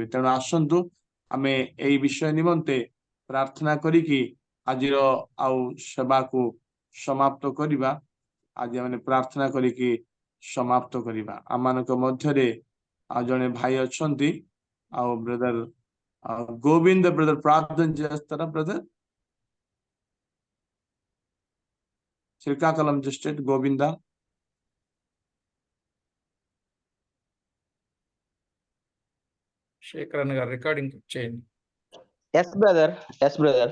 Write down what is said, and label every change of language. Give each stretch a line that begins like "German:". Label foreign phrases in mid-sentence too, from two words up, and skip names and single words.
Odia: ତେଣୁ ଆସନ୍ତୁ ଆମେ ଏଇ ବିଷୟ ନିମନ୍ତେ ପ୍ରାର୍ଥନା କରିକି ଆଜିର ଆଉ ସେବାକୁ ସମାପ୍ତ କରିବା। ଆଜି ଆମେ ପ୍ରାର୍ଥନା କରିକି ସମାପ୍ତ କରିବା। ଆମମାନଙ୍କ ମଧ୍ୟରେ ଆଉ ଜଣେ ଭାଇ ଅଛନ୍ତି, ଆଉ ବ୍ରଦର ଗୋବିନ୍ଦ ବ୍ରଦର
Telugu: ప్రార్థన చేస్తారా బ్రదర్? శ్రీకాకుళం డిస్ట్రిక్ట్ గోవింద. శేఖర్ అన్న గారు రికార్డింగ్ చేయండి.
English: Yes brother, yes brother.